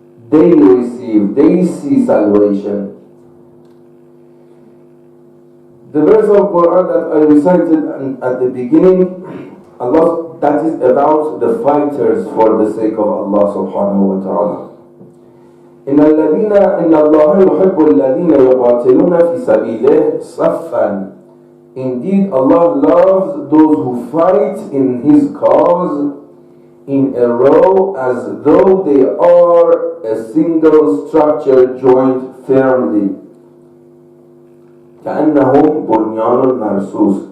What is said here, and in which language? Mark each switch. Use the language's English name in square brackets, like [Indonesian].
[English] They see salvation. The verse of Quran that I recited at the beginning, Allah, that is about the fighters for the sake of Allah subhanahu wa ta'ala. [Arabic] إن الله يحب الذين يقاتلون في سبيله صفا. [English] Indeed, Allah loves those who fight in His cause in a row as though they are a single structure joined firmly. [Arabic] كأنهم بنيان مرصوص.